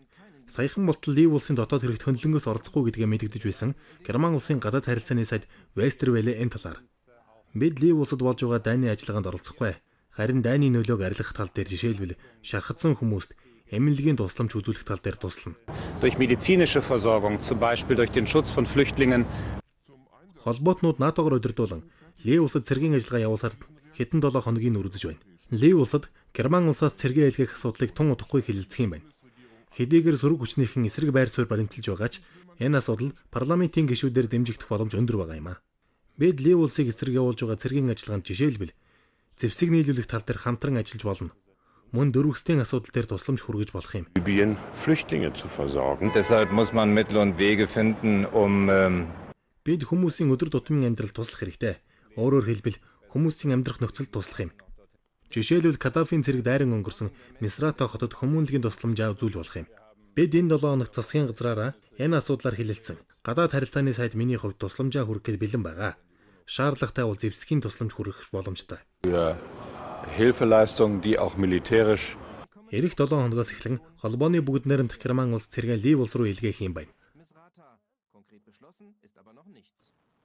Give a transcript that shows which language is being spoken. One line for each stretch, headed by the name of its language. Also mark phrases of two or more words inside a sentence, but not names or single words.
Mongolian: Саяхан болтол Лив улсын дотоод хэрэгт хөндлөнгөөс оролцохгүй гэдгээ мэдэгдэж байсан Герман улсын гадаад харилцааны сайд Вестервеле энэ талаар бид Лив улсад болж байгаа дайны ажиллагаанд оролцохгүй. Харин дайны нөлөөг арилгах тал дээр жишээлбэл шархатсан хүмүүст эмнэлгийн тусламж үзүүлэх тал дээр туслана.
German: Durch medizinische Versorgung, zum Beispiel durch den Schutz von Flüchtlingen.
Mongolian: Холбоотнууд НАТОгоор удирдуулан Лив улсад цэргийн ажиллагаа явуулсаар хэдэн 7 хоногийн үргэлж байна. Лив улсад Герман улсаас цэргийн айлгах асуудлыг тун удахгүй хилэлцэх юм байна. Хэдийгээр сөрөг хүчнийхэн эсрэг байр суурь баримталж байгаа ч энэ асуудал парламентын гишүүдээр дэмжигдэх боломж өндөр байгаа юм а. Бид Лив улсыг эсрэг явуулж байгаа цэргийн ажиллагаанд жишээлбэл зэвсэг нийлүүлэх тал дээр хамтран ажиллаж болно. Мөн дөрвөстэй асуудал дээр тусламж хүргэж болох юм.
German: Flüchtlinge zu versorgen. Deshalb muss man Mittel und Wege finden,
Mongolian: Бид хүмүүсийн өдөр тутмын амьдралд туслах хэрэгтэй. Өөрөөр хэлбэл хүмүүсийн амьдрах нөхцөлд туслах юм. Жишээлбэл Каддафийн цэрэг дайран өнгөрсөн Мисрата хотод хүмүүнлэгийн тусламжаа үзүүлж болох юм. Бид энэ 7 хоногт засгийн газраараа энэ асуудлаар хэлэлцэн. Гадаад харилцааны сайд миний хувьд тусламжаа хүргэх бэлэн байгаа. Шаардлагатай бол зэвсгийн тусламж хүргэх боломжтой.
German: Hilfeleistungen, die auch militärisch.
Mongolian: Ирэх 7 хоногоос эхлэн холбооны бүгд найрамдах Герман улс цэргийн Лив улс руу илгээх юм байна.
German: Konkret beschlossen ist aber noch nichts.